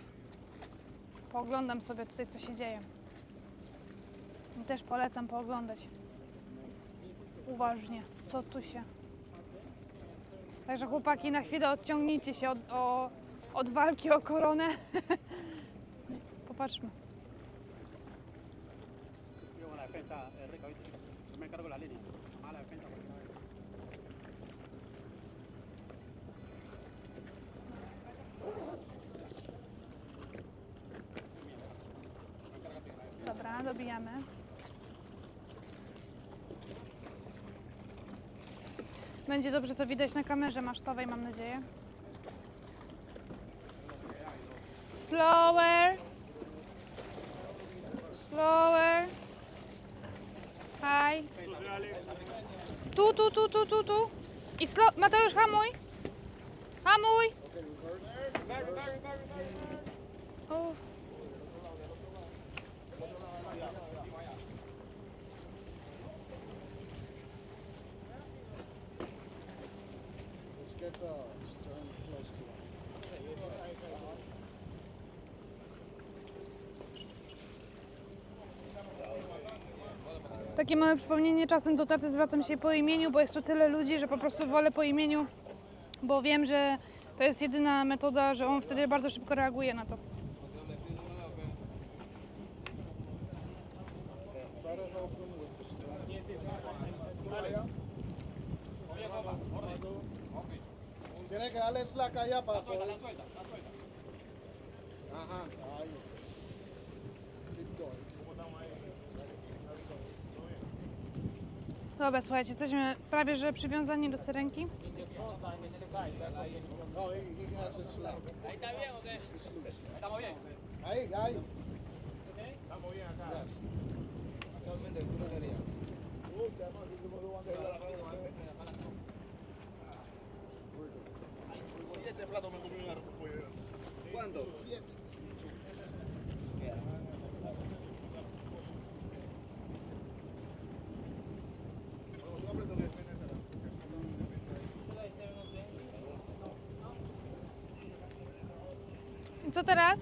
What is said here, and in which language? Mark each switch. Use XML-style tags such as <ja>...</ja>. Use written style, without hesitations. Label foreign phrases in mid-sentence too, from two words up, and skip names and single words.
<pl>Pooglądam sobie tutaj, co się dzieje. I też polecam pooglądać uważnie, co tu się... Także chłopaki, na chwilę odciągnijcie się od walki o koronę. Popatrzmy.</pl> <es>Yo, la defensa, Rico, yo me encargo la línea. A la defensa.</es> <pl>Dobra, dobijamy. Będzie dobrze to widać na kamerze masztowej, mam nadzieję.</pl> <en>Slower. Slower. Hi.</en> <pl>Tu. I Mateusz, hamuj. Hamuj. O.</pl> <en>Let's get the stern close to it.</en> <pl>Takie małe przypomnienie, czasem do taty zwracam się po imieniu, bo jest tu tyle ludzi, że po prostu wolę po imieniu, bo wiem, że to jest jedyna metoda, że on wtedy bardzo szybko reaguje na to.</pl> <en>Try to help him with the stern.</en> <es>Tiene que darle slack allá para poder. Ajá, ahí.</es> <en>Keep going.</en> <pl>Dobra, słuchajcie, jesteśmy prawie że przywiązani do syrenki.</pl> <en>No, he has a slack.</en> <es>Ahí está bien, ¿o qué? ¿Estamos bien? Ahí, ahí. Estamos bien acá.</es> <en>Yes.</en> <es>Siete platos me comí un arroz con pollo. ¿Cuánto? 7.</es> <pl>I co teraz?</pl>